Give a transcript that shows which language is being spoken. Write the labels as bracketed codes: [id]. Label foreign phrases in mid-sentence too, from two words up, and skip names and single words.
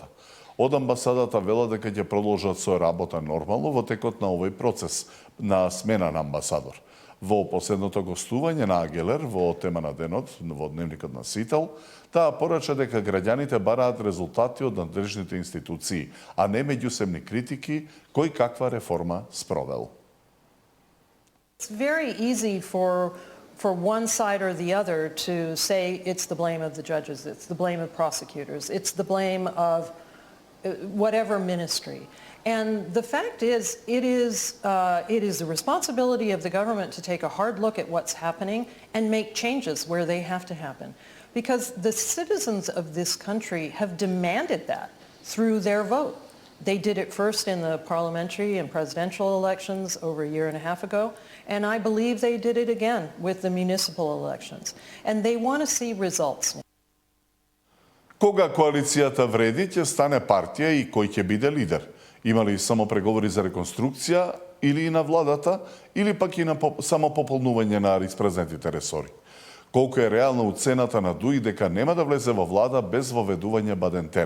[mk] Од амбасадата велат дека ќе продолжат со работа нормално во текот на овој процес на смена на амбасадор. Во последното гостување на Агелер во тема на денот во дневникот на Сител, таа порача дека граѓаните бараат резултати од надлежните институции, а не меѓусебни критики кој каква реформа спровел. [en] It's very easy for one side or the other to say it's the blame of the judges, it's the blame of prosecutors, it's the blame of whatever ministry. And the fact is, it is the responsibility of the government to take a hard look at what's happening and make changes where they have to happen. Because the citizens of this country have demanded that through their vote. They did it first in the parliamentary and presidential elections over a year and a half ago, and I believe they did it again with the municipal elections. And they want to see results. [mk] Кога коалицијата вреди, ќе стане партија и кој ќе биде лидер? Има ли само преговори за реконструкција или и на владата, или пак и на само пополнување на испразнетите ресори? Колку е реална уцената на ДУИ дека нема да влезе во влада без воведување Бадентер?